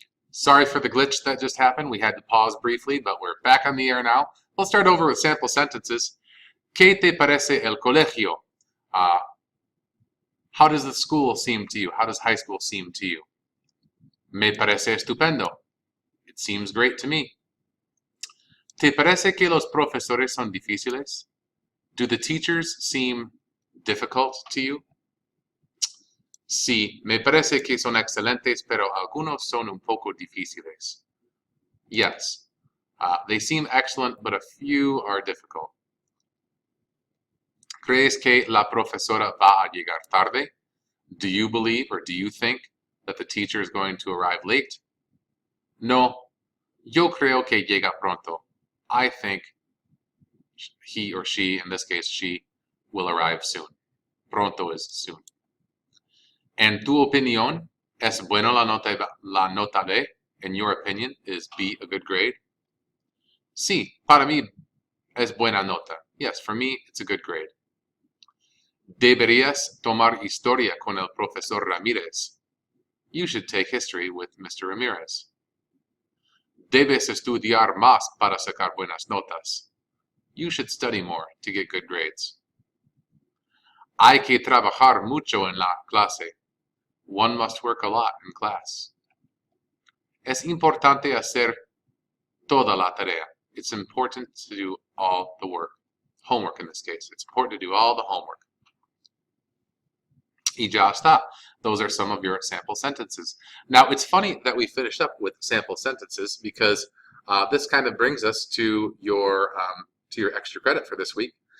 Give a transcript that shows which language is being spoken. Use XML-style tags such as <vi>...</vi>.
<en>Sorry for the glitch that just happened. We had to pause briefly, but we're back on the air now. Let's start over with sample sentences.</en> <es>¿Qué te parece el colegio?</es> <en>How does the school seem to you? How does high school seem to you?</en> <es>Me parece estupendo.</es> <en>It seems great to me.</en> <es>¿Te parece que los profesores son difíciles?</es> <en>Do the teachers seem difficult to you?</en> <es>Sí, me parece que son excelentes, pero algunos son un poco difíciles.</es> <en>Yes, they seem excellent, but a few are difficult.</en> <es>¿Crees que la profesora va a llegar tarde?</es> <en>Do you believe or do you think that the teacher is going to arrive late?</en> <es>No, yo creo que llega pronto.</es> <en>I think he or she, in this case she, will arrive soon. Pronto is soon.</en> <es>En tu opinión, ¿es bueno la nota B?</es> <en>In your opinion, is B a good grade?</en> <es>Sí, para mí es buena nota.</es> <en>Yes, for me, it's a good grade.</en> <es>Deberías tomar historia con el profesor Ramírez.</es> <en>You should take history with Mr. Ramirez.</en> <es>Debes estudiar más para sacar buenas notas.</es> <en>You should study more to get good grades.</en> <es>Hay que trabajar mucho en la clase.</es> <en>One must work a lot in class.</en> <es>Es importante hacer toda la tarea.</es> <en>It's important to do all the work. Homework in this case. It's important to do all the homework.</en> <es>Y ya está.</es> <en>Those are some of your sample sentences. Now, it's funny that we finished up with sample sentences because this kind of brings us to your extra credit for this week.</en>